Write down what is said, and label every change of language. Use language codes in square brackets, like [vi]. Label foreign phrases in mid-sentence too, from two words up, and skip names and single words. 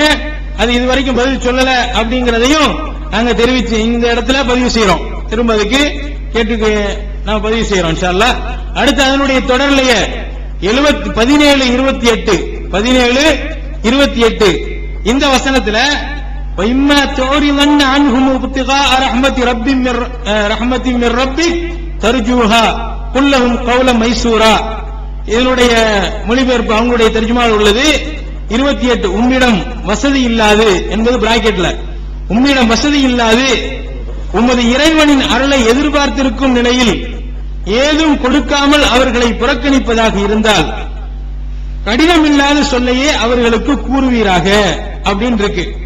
[ta] அது இதுவரைக்கும் பதில் சொல்லல அப்படிங்கறதையும் நாங்க தெரிவிச்சு இந்த இடத்துல பதிவு செய்யறோம். திரும்ப அதுக்கு கேட்டு நாம பதிவு செய்யறோம் [ar] إن شاء الله. [ta] அடுத்து அதனுடைய தொடர்லையே 17:28 இந்த வசனத்துல [ar] وَإِمَّا تُعْرِضَنَّ عَنْهُمُ ابْتِغَاءَ رَحْمَةٍ مِّن رَّبِّكَ تَرْجُوهَا قُل لَّهُمْ قَوْلًا مَيْسُورًا. [ta] இதனுடைய மொழிபெயர்ப்பு அவங்களுடைய தர்ஜுமாவில் உள்ளது 28. உம்மிடம் வசதி இல்லாது என்பது பிராக்கெட்ல, உம்மிடம் வசதி இல்லாது உமது இறைவனின் அருளை எதிர்பார்த்திருக்கும் நிலையில் ஏதும் கொடுக்காமல் அவர்களை புறக்கணிப்பதாக இருந்தால் கடினம் இல்லாத சொல்லையே அவர்களுக்கு கூறுவீராக அப்படின்னு இருக்கு.